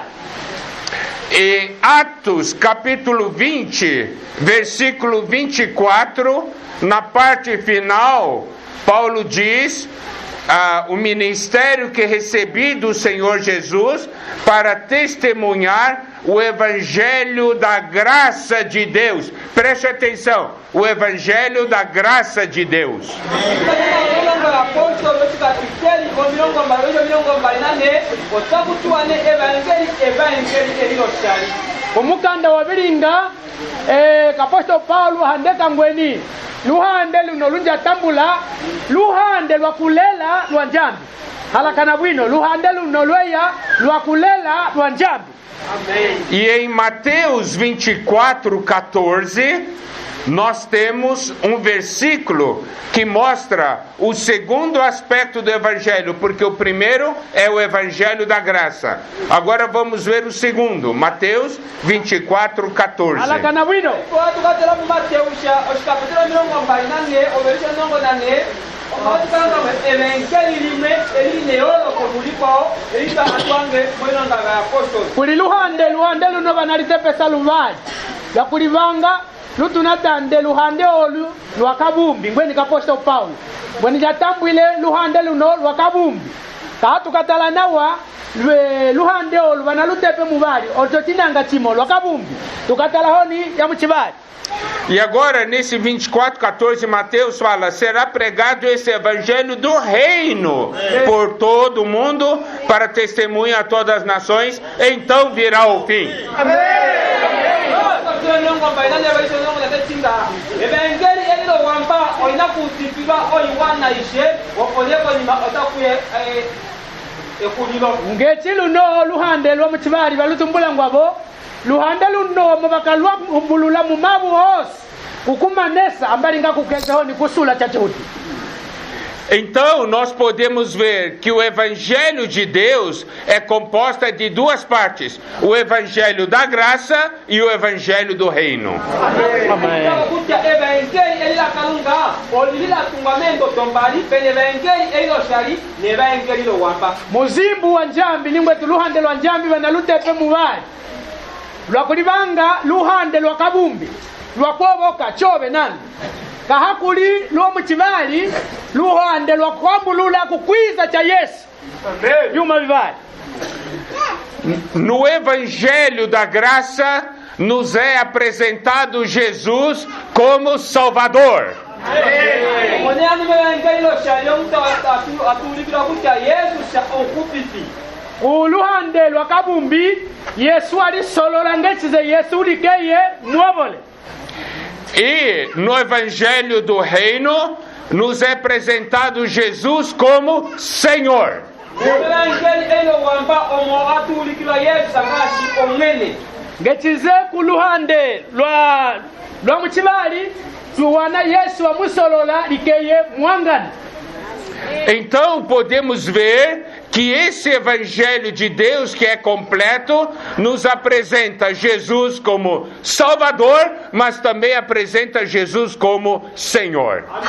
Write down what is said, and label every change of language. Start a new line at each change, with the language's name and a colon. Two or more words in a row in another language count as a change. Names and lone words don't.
Portuguese: E Atos capítulo 20, versículo 24, na parte final, Paulo diz o ministério que recebi do Senhor Jesus para testemunhar o evangelho da graça de Deus. Preste atenção, o evangelho da graça de Deus.
Luvale: Omukanda wabiringa kapostolo Paulo handeka ngweni luhande luno lunja tambula luhande lwakulela lwanjambi halakana bwino luhande luno lweya lwakulela lwanjambi.
Portuguese: E em Mateus 24:14 nós temos um versículo que mostra o segundo aspecto do evangelho, porque o primeiro é o evangelho da graça. Agora vamos ver o segundo, Mateus 24:14.
Luvale: Halakana bwino kuli luhande luno banalitepesa luvali yakulivanga lutunatande luhande olu lwakabumbi ngweni kapostolo Paulo ngweni jatambwile luhande luno lwakabumbi kahatukatala nawa luhande olu banalutepe mubali ototinanga chimo lwakabumbi tukatala honi ya muchibali.
Portuguese: E agora, nesse 24:14, Mateus fala: será pregado esse evangelho do reino por todo o mundo para testemunha a todas as nações, então virá o fim.
Luvale: Ngeti luno luhande lwa muchibali balutumbula ngwabo luhande luno mubakalwa umbulula mumabu hose ukumanesa ambalinga kukeza honi kusula chachuti.
Portuguese: Então nós podemos ver que o evangelho de Deus é composto de duas partes: o evangelho da graça e o evangelho do reino.
Luvale: Muzimbu wa njambi ningwetu luhande lwa njambi banalutepe mubali lwakulibanga luhande lwa kabumbi lwakuoboka chobe nani kahakuli lwo muchibali luhande lwakwambulula kukwiza cha Yesu yuma bibali.
Portuguese: No evangelho da graça nos é apresentado Jesus como Salvador.
Luvale: Uluhande lwa kabumbi Yesu alisolola ngechize Yesu ulikeye muobole.
Portuguese: E no evangelho do reino nos é apresentado Jesus como Senhor.
Luvale: Ngechize kuluhande lwa muchibali tuwana Yesu amusolola likeye mwangani.
Portuguese: Então podemos ver que esse evangelho de Deus que é completo nos apresenta Jesus como Salvador, mas também apresenta Jesus como Senhor.